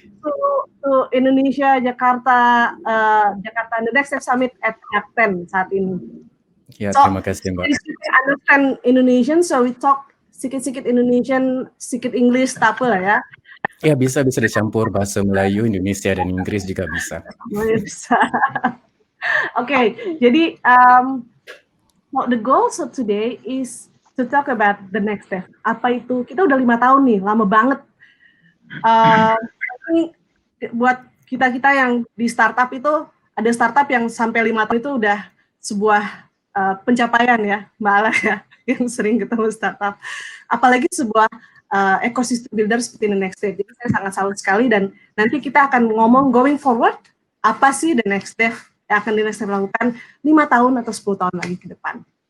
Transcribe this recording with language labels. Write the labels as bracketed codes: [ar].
[en] to Indonesia, Jakarta The Next Step Summit at Jakten saat ini. [id] Ya, terima kasih Mbak. [en] I understand Indonesian, so we talk [id] sedikit [en] Indonesian, sedikit English, [id] tak apa lah ya. Ya, bisa dicampur bahasa Melayu, Indonesia, dan Inggris juga bisa. Bisa. Oke, jadi [en] So the goal of today is to talk about the next step. [id] Apa itu? Kita udah 5 tahun nih, lama banget. Ini buat kita yang di startup itu, ada startup yang sampai 5 tahun itu udah sebuah pencapaian ya, Mbak Ala ya, yang sering ketemu startup. Apalagi sebuah ecosystem builder seperti the next step. Jadi saya sangat salut sekali, dan nanti kita akan ngomong [en] going forward, [id] apa sih the next step yang akan di next step lakukan 5 tahun atau 10 tahun lagi ke depan.